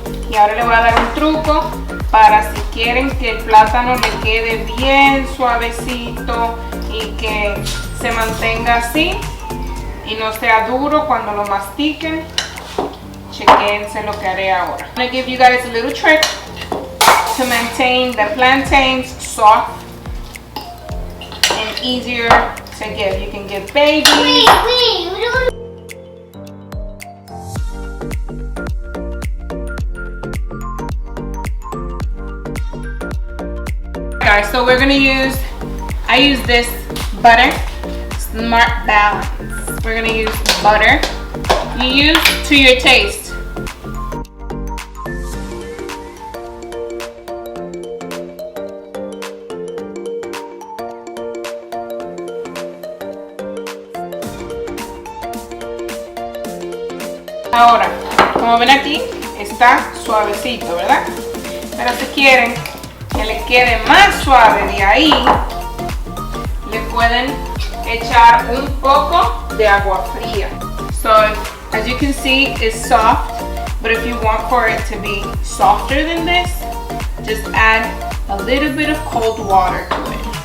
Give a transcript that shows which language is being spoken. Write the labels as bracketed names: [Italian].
[Spanish] Y ahora le voy a dar un truco para si quieren que el plátano le quede bien suavecito y que se mantenga así y no sea duro cuando lo mastiquen. Chequense lo que haré ahora. [English] I'm gonna give you guys a little trick to maintain the plantains soft and easier to give. You can give babies. Guys, so we're gonna I use this butter, Smart Balance. We're gonna use butter. You use to your taste. [Spanish] Ahora, como ven aquí, está suavecito, ¿verdad? Pero si quieren que le quede más suave de ahí, le pueden echar un poco de agua fría. [English] So as you can see, it's soft, but if you want for it to be softer than this, just add a little bit of cold water to it.